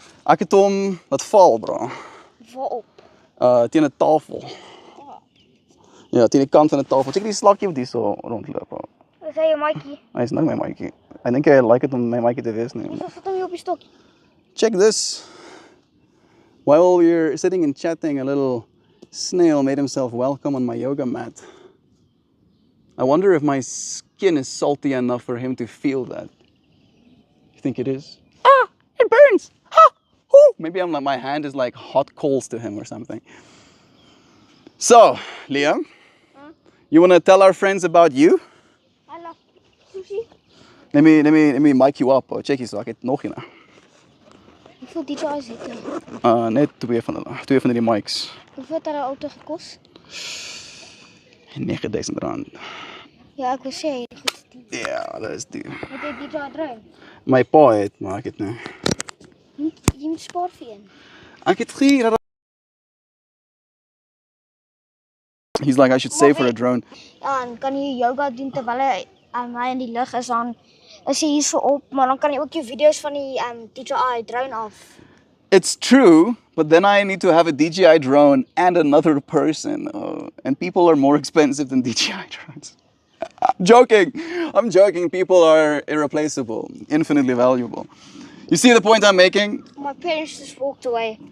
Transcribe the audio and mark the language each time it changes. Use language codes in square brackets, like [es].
[af] Ek het hom laat val, bro. Waarop? Teen 'n tafel. Ja, teen die kant van 'n tafel. Check die slakkie wat hierso rondloop. Bro. Is hy jou maatjie? Hy is nou my maatjie. Ek dink hy like dit om my maatjie te wees nie. Ons sit hom hier op die stokkie. [en] Check this. While we were sitting and chatting, a little snail made himself welcome on my yoga mat. I wonder if my skin is salty enough for him to feel that. You think it is? Ah, it burns. Ha! Ooh. Maybe my hand is like hot coals to him or something. So, Liam, you want to tell our friends about you? [af] Hallo. Sushi. [en] Let me mic you up. [af] Check hierso, ek het nog een. Hoeveel DJI's het jy? Net twee van hulle. Twee van die mics. Hoeveel het hulle auto gekos? R9,000. Ja, ek wil sê, jy het goed gedoen. Ja, dat is die. Het jy DJI drone? My pa het, maar ek het nie. Jy moet spaar vir een. Ek het hier. [en] He's like, I should save for a drone. [af] Ja, en kan jy yoga doen terwyl hy in die lug is, dan is hy hier so op, maar dan kan jy ook jou video's van die DJI drone af. [en] It's true, but then I need to have a DJI drone and another person. And people are more expensive than DJI drones. I'm joking. People are irreplaceable, infinitely valuable. You see the point I'm making? My parents just walked away.